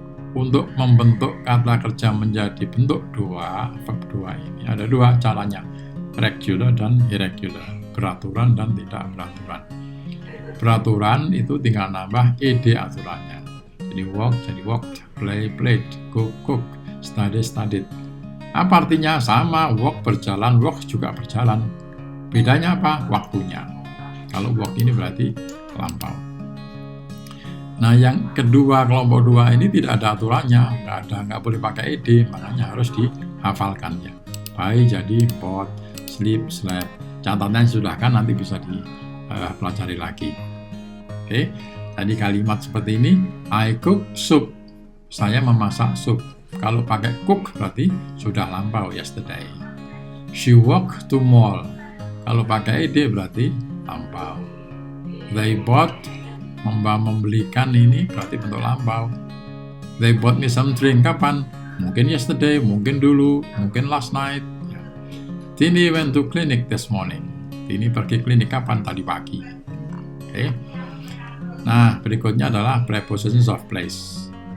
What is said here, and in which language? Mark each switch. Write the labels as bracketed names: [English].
[Indonesian] Untuk membentuk kata kerja menjadi bentuk 2, verb 2 ini ada 2 caranya. Regular dan irregular. Beraturan dan tidak beraturan. Beraturan itu tinggal nambah ed aturannya. [English] Jadi walk jadi walked, play played, cook cooked, study studied. [Indonesian] Apa artinya? Sama, walk berjalan, walk juga berjalan. Bedanya apa? Waktunya. Kalau walk ini berarti lampau. Nah, yang kedua, kelompok 2 ini tidak ada aturannya, nggak boleh pakai ed, makanya harus dihafalkan ya. Buy jadi bought, sleep, slept. Catatannya sudah kan, nanti bisa dipelajari lagi. Oke, tadi kalimat seperti ini, [English] I cook soup. [Indonesian] Saya memasak sup. Kalau pakai cook berarti sudah lampau, yesterday. [English] She walked to mall. [Indonesian] Kalau pakai ed berarti lampau. They bought, membelikan ini berarti bentuk lampau. [English] They bought me some drink. [Indonesian] Kapan? Mungkin yesterday, mungkin dulu, mungkin [English] last night. Tini went to clinic this morning. [Indonesian] Tini pergi klinik kapan? Tadi pagi. Oke. Nah, berikutnya adalah prepositions of place.